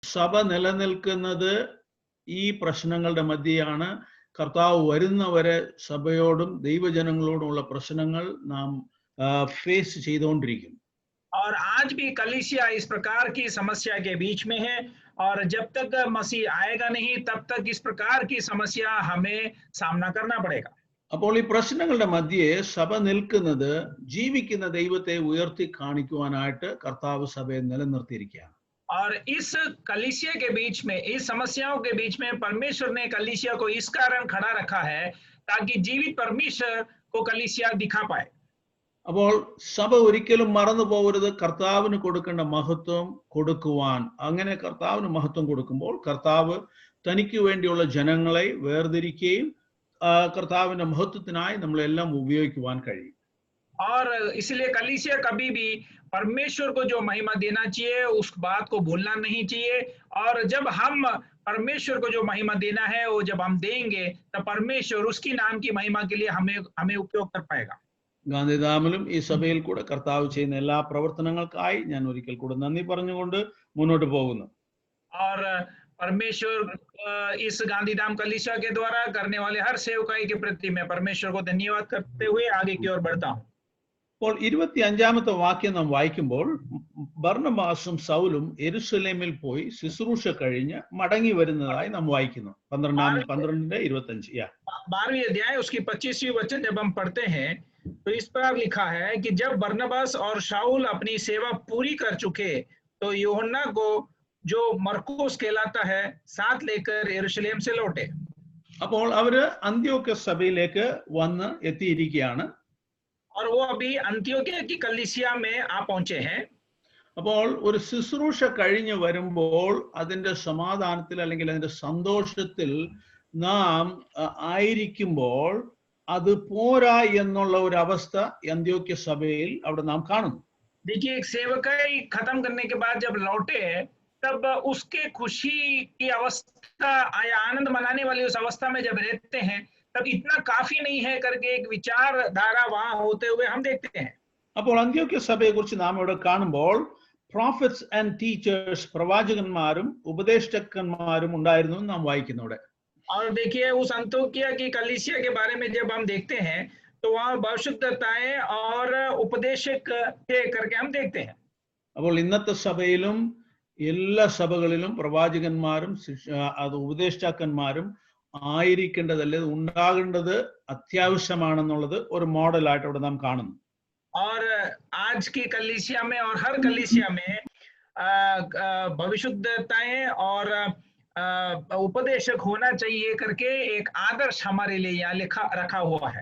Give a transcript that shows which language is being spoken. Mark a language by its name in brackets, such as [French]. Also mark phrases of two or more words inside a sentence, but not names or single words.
[Malayalam] സഭ നിലനിൽക്കുന്നത് ഈ പ്രശ്നങ്ങളുടെ മധ്യയാണ്. കർത്താവ് വരുന്നവരെ സഭയോടും ദൈവജനങ്ങളോടുമുള്ള പ്രശ്നങ്ങൾ നാം ഫേസ് ചെയ്തുകൊണ്ടിരിക്കും. [Hindi] और आज भी कलीसिया इस प्रकार की समस्या के बीच में है, और जब तक मसीह आएगा नहीं तब तक इस प्रकार की समस्या हमें सामना करना पड़ेगा. [Malayalam] അപ്പോൾ ഈ പ്രശ്നങ്ങളുടെ മധ്യേ സഭ നിൽക്കുന്നത് ജീവിക്കുന്ന ദൈവത്തെ ഉയർത്തി കാണിക്കുവാനായിട്ട് കർത്താവ് സഭയെ നിലനിർത്തിയിരിക്കുകയാണ്. [Hindi] और इस कलीसिया के बीच में, इस समस्याओं के बीच में परमेश्वर ने कलीसिया को इस कारण खड़ा रखा है ताकि जीवित परमेश्वर को कलीसिया दिखा पाए. [Malayalam] അപ്പോൾ സഭ ഒരിക്കലും മറന്നു പോകരുത് കർത്താവിന് കൊടുക്കേണ്ട മഹത്വം കൊടുക്കുവാൻ. അങ്ങനെ കർത്താവിന് മഹത്വം കൊടുക്കുമ്പോൾ കർത്താവ് തനിക്ക് വേണ്ടിയുള്ള ജനങ്ങളെ വേർതിരിക്കുകയും കർത്താവിന്റെ മഹത്വത്തിനായി നമ്മളെല്ലാം ഉപയോഗിക്കുവാൻ കഴിയും. [Hindi] और इसलिए कलीसिया कभी भी परमेश्वर को जो महिमा देना चाहिए उस बात को भूलना नहीं चाहिए. और जब हम परमेश्वर को जो महिमा देना है वो जब हम देंगे तब परमेश्वर उसकी नाम की महिमा के लिए हमें उपयोग कर पाएगा. [Malayalam] ഗാന്ധിധാമിലും ഈ സഭയിൽ കൂടെ കർത്താവ് ചെയ്യുന്ന എല്ലാ പ്രവർത്തനങ്ങൾക്കായി ഞാൻ ഒരിക്കൽ കൂടെ നന്ദി പറഞ്ഞുകൊണ്ട് മുന്നോട്ട് പോകുന്നു. [Hindi] और परमेश्वर इस गांधीधाम कलीसिया के द्वारा करने वाले हर सेवकाई के प्रति मैं परमेश्वर को धन्यवाद करते हुए आगे की ओर बढ़ता हूँ. [Malayalam] അപ്പോൾ 25-ാമത്തെ വാക്യം നാം വായിക്കുമ്പോൾ ബർന്നബാസും സൗലും യെരുശലേമിൽ പോയി ശുശ്രൂഷ കഴിഞ്ഞ് മടങ്ങി വരുന്നതായി നാം വായിക്കുന്നു. 12:25. [Hindi] 12वीं अध्याय उसकी 25वीं वचन जब हम पढ़ते हैं तो इस पर लिखा है कि जब बरनबास और शाऊल अपनी सेवा पूरी कर चुके तो यूहन्ना को जो मरकुस कहलाता है साथ लेकर यरूशलेम से लौटे. [Malayalam] അപ്പോൾ അവര് അന്ത്യോക്യ സഭയിലേക്ക് വന്ന് എത്തിയിരിക്കുകയാണ്. [Hindi] और वो अभी अंत्योक्या की कलीसिया में आ पहुंचे हैं. [Malayalam] അപ്പോൾ ഒരു ശുശ്രൂഷ കഴിഞ്ഞ് വരുമ്പോൾ അതിന്റെ സമാധാനത്തിൽ അല്ലെങ്കിൽ അതിന്റെ സന്തോഷത്തിൽ നാം ആയിരിക്കുമ്പോൾ അത് പോരാ എന്നുള്ള ഒരു അവസ്ഥ അന്ത്യോക്യ സഭയിൽ അവിടെ നാം കാണുന്നു. [Hindi] देखिए, एक सेवकाई खत्म करने के बाद जब लौटे तब उसके खुशी की अवस्था या आनंद मनाने वाली उस अवस्था में जब रहते हैं तब इतना काफी नहीं है करके एक विचारधारा वहां होते हुए हम देखते हैं. [Malayalam] അപ്പോൾ അന്ത്യോക്യ സഭയെ കുറിച്ച് നാം ഇവിടെ കാണുമ്പോൾ [English] prophets and teachers, [Malayalam] പ്രവാചകന്മാരും ഉപദേഷ്ടകന്മാരും ഉണ്ടായിരുന്നു നാം വായിക്കുന്നു ഇവിടെ. [Hindi] और देखिए, उस अंत्योक्या की कलीसिया के बारे में जब हम देखते हैं तो वहाँ भविष्यद्वक्ताएं और उपदेशक थे करके हम देखते हैं. [Malayalam] അപ്പോൾ ഇന്നത്തെ സഭയിലും എല്ലാ സഭകളിലും പ്രവാചകന്മാരും അത് ഉപദേഷ്ടാക്കന്മാരും ആയിരിക്കേണ്ടതല്ലേ, ഉണ്ടാകേണ്ടത് അത്യാവശ്യമാണെന്നുള്ളത് ഒരു മോഡലായിട്ട് അവിടെ നാം കാണുന്നു. [Hindi] और आज की कलीसिया में और हर कलीसिया में भविष्यद्वक्ताएं और उपदेशक होना चाहिए करके एक आदर्श हमारे लिए यहाँ लिखा रखा हुआ है.